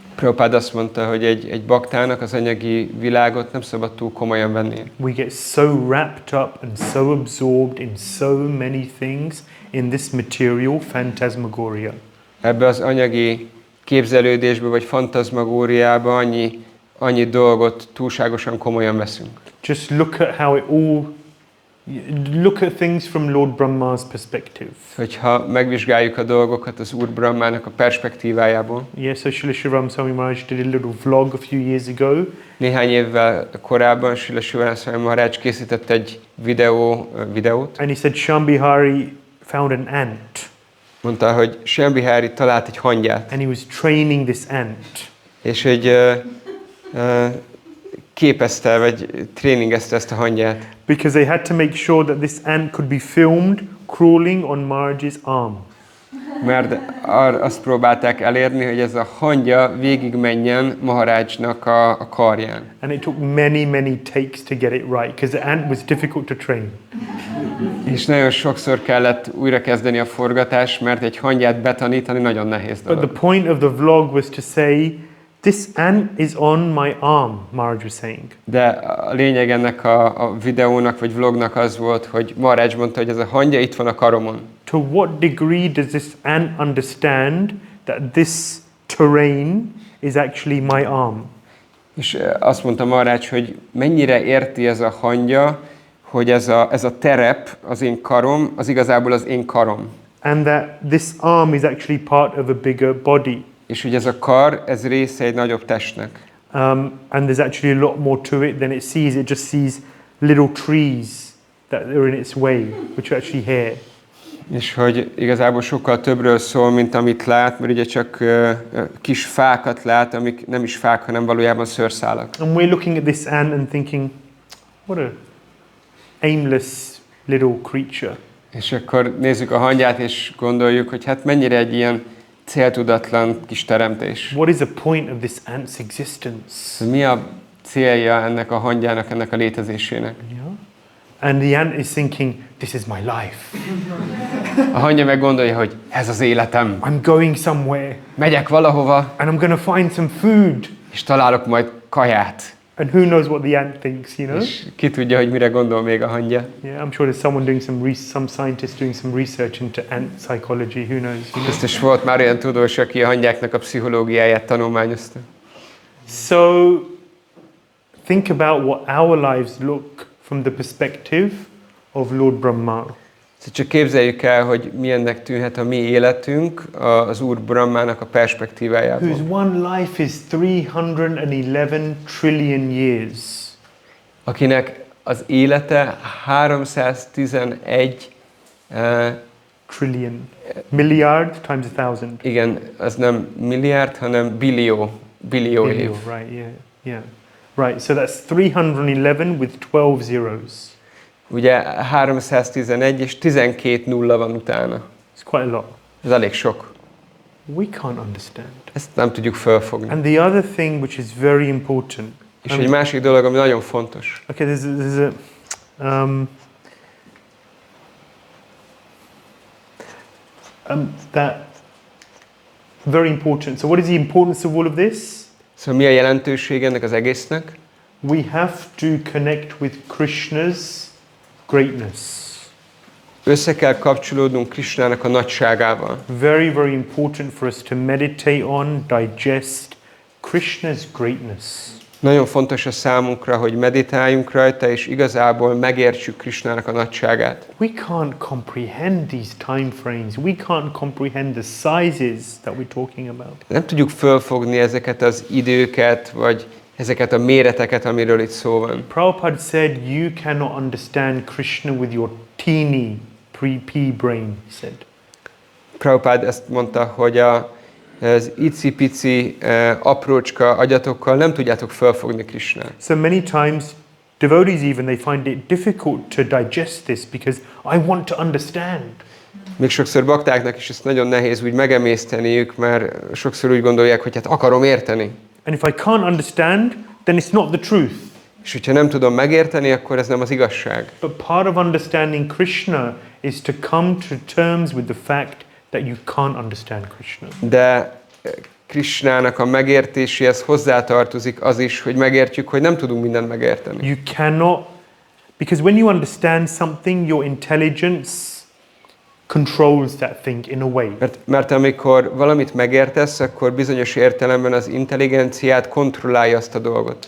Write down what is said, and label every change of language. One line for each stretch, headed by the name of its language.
Hungarian: Prabhupada azt mondta, hogy egy baktának az anyagi világot nem szabad túl komolyan venni.
English: We get so wrapped up and so absorbed in so many things in this material phantasmagoria.
Hungarian: Ebbe az anyagi képzelődésbe vagy fantazmagóriába annyi dolgot túlságosan komolyan veszünk.
English: Just look at how it all, look at things from Lord Brahma's perspective.
Hungarian: Hogyha megvizsgáljuk a dolgokat az Úr Brahmának a perspektívájából.
English: Yes, so Srila Shivam Swami Maharaj did a little vlog a few years ago.
Hungarian: Néhány évvel korábban Srila Shivam Swami Maharaj készített egy videót.
English: And he said Shambhari found an ant.
Hungarian: Mondta, hogy Shambhari talált egy hangyát.
English: And he was training this ant.
Hungarian: És hogy képezte, vagy tréningezte ezt a hangyát.
English: Because they had to make sure that this ant could be filmed crawling on Maharaj's arm.
Hungarian: Mert azt próbálták elérni, hogy ez a hangya végigmenjen Maharajnak a karján.
English: And it took many takes to get it right, because the ant was difficult to train.
Hungarian: És nagyon sokszor kellett újra kezdeni a forgatást, mert egy hangyát betanítani nagyon nehéz dolog.
English: But the point of the vlog was to say, this ant is on my arm, Maharaj was saying.
Hungarian: De a lényeg ennek a videónak vagy vlognak az volt, hogy Maharaj mondta, hogy ez a hangya itt van a karomon.
English: To what degree does this ant understand that this terrain is actually my arm?
Hungarian: És azt mondta Maharaj, hogy mennyire érti ez a hangya, hogy ez a terep, az én karom, az igazából az én karom.
English: And that this arm is actually part of a bigger body.
Hungarian: És hogy ez a kar, ez része egy nagyobb testnek.
English: And there's actually a lot more to it than it sees. It just sees little trees that are in its way, which are actually hair.
Hungarian: És hogy igazából sokkal többről szól, mint amit lát, mert ugye csak kis fákat lát, amik nem is fák, hanem valójában szőrszálak.
English: And we're looking at this ant and thinking, what a aimless little creature.
Hungarian: És akkor nézzük a hangyát, és gondoljuk, hogy hát mennyire egy ilyen céltudatlan kis teremtés.
English: What is the point of this ant's existence?
Hungarian: Mi a célja ennek a hangyának, ennek a létezésének?
English: Yeah. And the ant is thinking, this is my life.
Hungarian: A hangya meg gondolja, hogy ez az életem.
English: I'm going somewhere.
Hungarian: Megyek valahova.
English: And I'm going to find some food.
Hungarian: És találok majd kaját.
English: And who knows what the ant thinks,
Hungarian: És ki tudja, hogy mire gondol még a hangya.
English: Yeah, I'm sure there's someone doing some scientist doing some research into ant psychology, who knows.
Hungarian: Biztos volt már olyan tudós, aki a hangyáknak a pszichológiáját tanulmányozta.
English: So, think about what our lives look from the perspective of Lord Brahma.
Hungarian: Csak képzeljük el, hogy milyennek tűnhet a mi életünk az Úr Brahmának a perspektívájából.
English: Whose one life is 311 trillion years.
Hungarian: Akinek az élete 311
English: trillion. Milliard times 1000.
Hungarian: Igen, az nem milliárd, hanem billió év.
English: Right, yeah. Right, so that's 311 with 12 zeros.
Hungarian: Ugye 311 és 12 nulla van utána.
English: It's quite a lot.
Hungarian: Ez elég sok.
English: We can't understand.
Hungarian: Ezt nem tudjuk felfogni.
English: And the other thing which is very important.
Hungarian: És egy másik dolog, ami nagyon fontos.
English: Okay, there's a that very important. So what is the importance of all of this?
Hungarian: Szóval mi a jelentőség ennek az egésznek?
English: We have to connect with Krishna's greatness.
Hungarian: Össze kell kapcsolódnunk Krishnának a nagyságával.
English: Very, very important for us to meditate on, digest Krishna's greatness.
Hungarian: Nagyon fontos a számunkra, hogy meditáljunk rajta, és igazából megértsük Krishnának a nagyságát.
English: We can't comprehend these time frames. We can't comprehend the sizes that we're talking about.
Hungarian: Nem tudjuk fölfogni ezeket az időket, vagy ezeket a méreteket, amiről itt szó van.
English: Prabhupada said, you cannot understand Krishna with your teeny pea brain, he said.
Hungarian: Prabhupada ezt mondta, hogy az icipici aprócska agyatokkal nem tudjátok fölfogni Krishnát.
English: So many times devotees even, they find it difficult to digest this because I want to understand.
Hungarian: Még sokszor baktáknak is ezt nagyon nehéz úgy megemészteniük, mert sokszor úgy gondolják, hogy hát akarom érteni.
English: And if I can't understand, then it's not the truth.
Hungarian: És hogyha nem tudom megérteni, akkor ez nem az igazság.
English: But part of understanding Krishna is to come to terms with the fact that you can't understand Krishna.
Hungarian: De Krishnának a megértéséhez hozzátartozik az is, hogy megértjük, hogy nem tudunk mindent megérteni.
English: You cannot, because when you understand something, your intelligence controls that thing in a way.
Hungarian: Mert amikor valamit megértesz, akkor bizonyos értelemben az intelligenciát kontrollálja azt a dolgot.